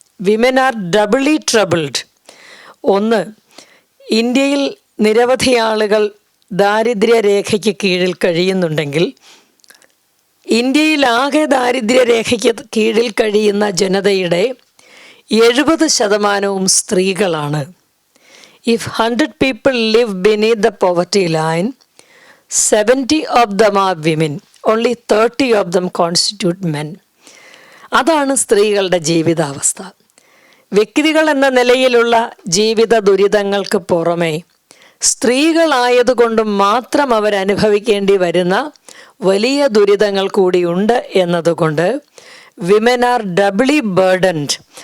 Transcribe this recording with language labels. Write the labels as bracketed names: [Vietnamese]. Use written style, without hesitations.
[English] Women are doubly troubled. [Malayalam] ഒന്ന്, ഇന്ത്യയിൽ നിരവധി ആളുകൾ ദാരിദ്ര്യരേഖയ്ക്ക് കീഴിൽ കഴിയുന്നുണ്ടെങ്കിൽ ഇന്ത്യയിലാകെ ദാരിദ്ര്യരേഖയ്ക്ക് കീഴിൽ കഴിയുന്ന ജനതയുടെ 70% സ്ത്രീകളാണ്. [English] If 100 people live beneath the poverty line, 70 of them are women. Only 30 of them constitute men. [Malayalam] അതാണ് സ്ത്രീകളുടെ ജീവിതാവസ്ഥ. വ്യക്തികൾ എന്ന നിലയിലുള്ള ജീവിത ദുരിതങ്ങൾക്ക് പുറമെ സ്ത്രീകളായതുകൊണ്ട് മാത്രം അവരനുഭവിക്കേണ്ടി വരുന്ന വലിയ ദുരിതങ്ങൾ കൂടിയുണ്ട് എന്നതുകൊണ്ട് [English] Women are doubly burdened.